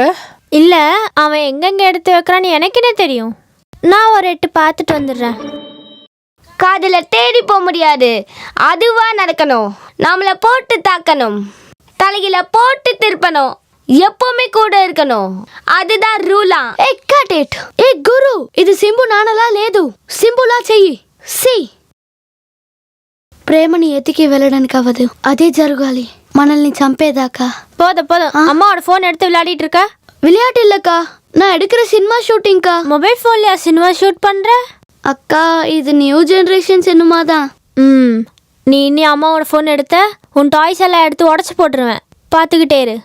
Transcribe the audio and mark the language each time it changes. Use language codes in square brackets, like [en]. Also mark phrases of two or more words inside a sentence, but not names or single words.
[ta] இல்ல, அவன் எங்கெங்க எடுத்து வைக்கிறான்னு எனக்கு என்ன தெரியும். நான் ஒரு 8 பார்த்துட்டு வந்துடுறேன். காதுல தேடி போக முடியாது, அதுவா நடக்கணும். நம்மள போட்டு தாக்கணும், தலையில போட்டு திருப்பணும், எப்பவுமே கூட இருக்கணும். [te] அதுதான் రూలా. ఏ [en] cut it. [te] ఏ గురు, ఇది సింబు నానలా లేదు, సింబులా చెయ్యి. సి ప్రేమని ఎతికి వెళ్ళడానికి అవ్వదు, అదే జరగాలి మనల్ని చంపేదాకా. [ta] போதும் போதும், அம்மாவோட ஃபோன் எடுத்து விளையாடிட்டு இருக்க. விளையாட்டு இல்லக்கா, நான் எடுக்கிற சினிமா ஷூட்டிங்க்கா. மொபைல் ஃபோன்லயா [en] cinema shoot [ta] பண்ற? அக்கா, இது [en] new generation cinema [ta] தான். நீ இனி அம்மாவோட ஃபோன் எடுத்த உன் டாய்ஸ் எல்லாம் எடுத்து உடச்சு போட்டுருவேன், பார்த்துக்கிட்டே இரு.